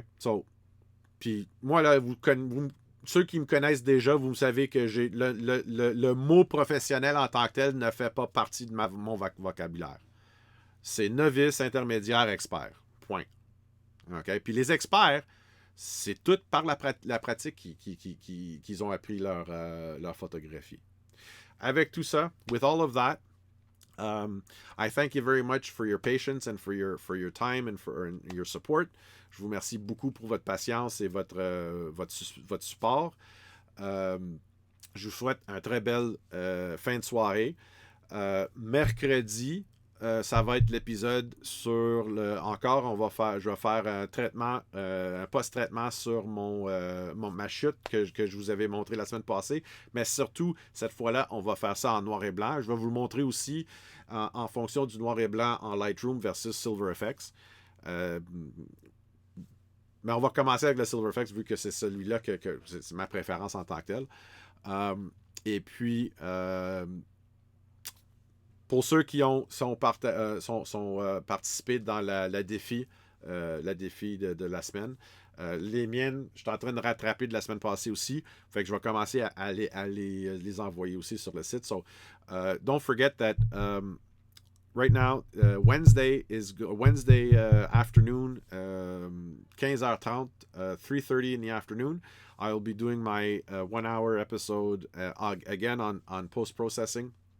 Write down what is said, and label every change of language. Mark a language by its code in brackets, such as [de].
[fr] So, puis moi, là, ceux qui me connaissent déjà, vous savez que j'ai le mot professionnel en tant que tel ne fait pas partie de mon vocabulaire. C'est novice, intermédiaire, expert. Point. Okay? Puis les experts, c'est tout par la pratique qu'ils ont appris leur photographie. Avec tout ça, [en] with all of that, I thank you very much for your patience and for your time and for your support. [fr] Je vous remercie beaucoup pour votre patience et votre support. Je vous souhaite une très belle fin de soirée. Mercredi, ça va être l'épisode sur je vais faire un traitement, un post-traitement sur ma chute que je vous avais montré la semaine passée. Mais surtout, cette fois-là, on va faire ça en noir et blanc. Je vais vous le montrer aussi en fonction du noir et blanc en Lightroom versus Silver Effects. Mais on va commencer avec le Silver Effects vu que c'est celui-là que c'est ma préférence en tant que tel. Et puis... pour ceux qui sont participés dans la défi de la semaine, les miennes, je suis en train de rattraper de la semaine passée aussi. Fait que je vais commencer à les envoyer aussi sur le site. [en] So, don't forget that right now, Wednesday afternoon, 15h30, 3:30 in the afternoon. I'll be doing my 1-hour episode again on post-processing.